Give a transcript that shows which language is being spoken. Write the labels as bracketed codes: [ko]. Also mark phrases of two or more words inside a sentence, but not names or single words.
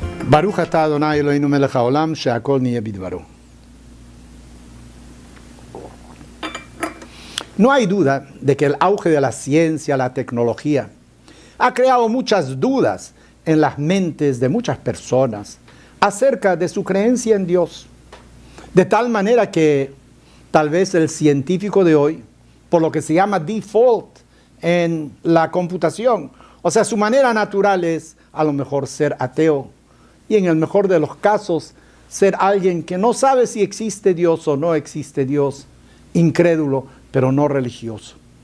[he] ברוך אתה אדני אלהינו מלך העולם שהכל נהיה בדברו. [es] No hay duda de que el auge de la ciencia, la tecnología, ha creado muchas dudas en las mentes de muchas personas acerca de su creencia en Dios. De tal manera que tal vez el científico de hoy, por lo que se llama default en la computación, o sea, su manera natural es a lo mejor ser ateo y en el mejor de los casos ser alguien que no sabe si existe Dios o no existe Dios, incrédulo, pero no religioso.